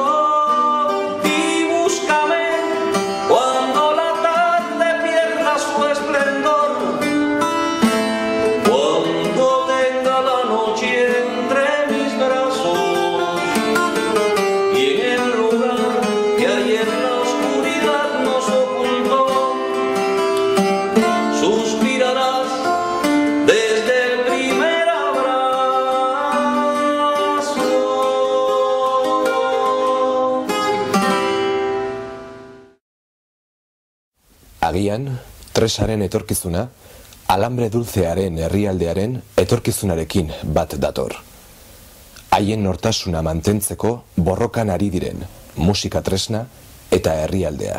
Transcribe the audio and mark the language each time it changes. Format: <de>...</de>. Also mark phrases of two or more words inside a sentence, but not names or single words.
<es>Y búscame cuando la tarde pierda su esplendor, cuando tenga la noche entre mis brazos, y en el lugar que ayer la oscuridad nos ocultó, suspirarás desde el primer abrazo.</es> <eu>Agian, tresaren etorkizuna, alambre dulcearen herrialdearen etorkizunarekin bat dator. Haien nortasuna mantentzeko borrokan ari diren musika tresna eta herrialdea.</eu>